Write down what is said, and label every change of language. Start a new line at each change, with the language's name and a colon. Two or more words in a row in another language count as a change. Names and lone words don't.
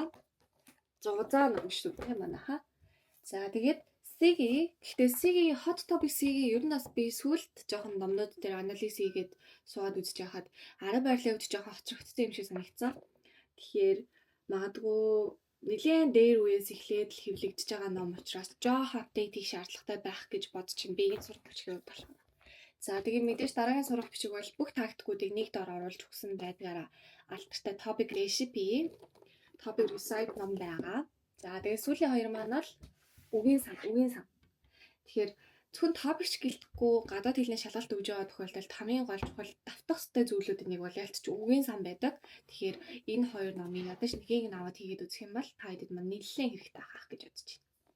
Mongolian: 600 ном шүү дээ манайха. За тэгээд гэхдээ SIG hot topic SIG ер нь бас би сүлд жоохон номнууд дээр анализ хийгээд суугаад үзэж байхад арга барилын хувьд жоохон хоцрогдсон юм шиг санагдсан. Тэгэхээр магадгүй нэлээд дээр үеэс эхлээд л хэвлэгдэж байгаа ном учраас жоохон апдейт хийх шаардлагатай байх гэж бодож чинь би энэ сурах бичгийг болох. За тэгээд мэдээж дараагийн сурах бичиг бол бүх тактикуудыг нэг дор оруулж өгсөн байдгаараа алдартай topic recipe, topic recite ном байгаа. За тэгээд сүүлийн хоёр маань бол үгийн сан. Тэгэхээр зөвхөн topic гэлтэхгүй гадаад хэлний шалгалт өгж байгаа тохиолдолд хамгийн гол чухал давтах ёстой зүйлүүдийн нэг бол ялцч үгийн сан байдаг. Тэгэхээр энэ хоёр номыг ядаж нэгийг нь аваад хийгээд үзэх юм бол та хэдэд маань нэлээд хэрэгтэй ахах гэж бодож байна.